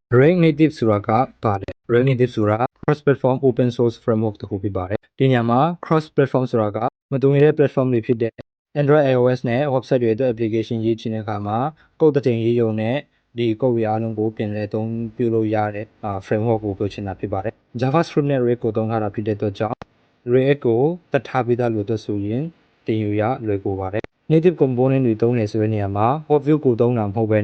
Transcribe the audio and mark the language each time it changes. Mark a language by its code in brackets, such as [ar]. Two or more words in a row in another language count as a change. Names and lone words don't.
[my] React Native ဆိုတာကပါတယ် React Native ဆိုတာ [en] cross platform open source framework [my] တစ်ခုဖြစ်ပါတယ်ဒီညမှာ [en] cross platform [my] ဆိုတာကမတူညီတဲ့ platform တွေဖြစ်တဲ့ Android iOS နဲ့ website တွေအတွက် application ရေးချင်တဲ့အခါမှာ code တစ်ချိန်ရေးရုံနဲ့ဒီ code တွေအားလုံးကိုပြင်လည်သုံးပြုလို့ရ တဲ့ framework ကိုပြောချင်တာဖြစ်ပါတယ် JavaScript နဲ့ React ကိုသုံးထားတာဖြစ်တဲ့အတွက်ကြောင့် React ကိုတတ်ထားပြီးသားလို့အတွက်ဆိုရင်တင်ယူရလွယ်ကူပါတယ် [en] native component [my] တွေသုံးနေဆိုတဲ့နေရာမှာ [en] hot view [my] ကိုသုံးတာမဟုတ်ဘဲ